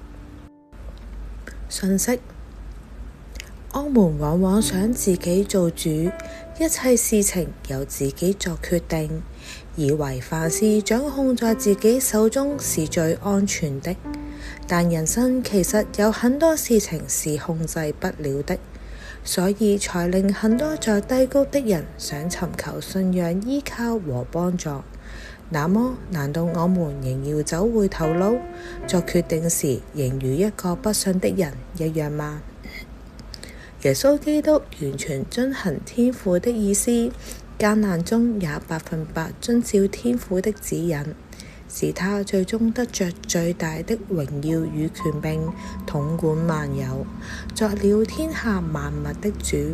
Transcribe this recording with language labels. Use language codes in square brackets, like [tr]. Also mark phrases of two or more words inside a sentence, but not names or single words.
[zh] 訊息：我們往往想自己做主，一切事情由自己作決定，以為凡事掌控在自己手中是最安全的。但人生其實有很多事情是控制不了的，所以才令很多在低谷的人想尋求信仰依靠和幫助。那麼，難道我們仍要走回頭路，作決定時仍如一個不信的人一樣嗎？耶穌基督完全遵行天父的意思，艱難中也100%遵照天父的指引，使他最終得着最大的榮耀與權柄，統管萬有，作了天下萬物的主。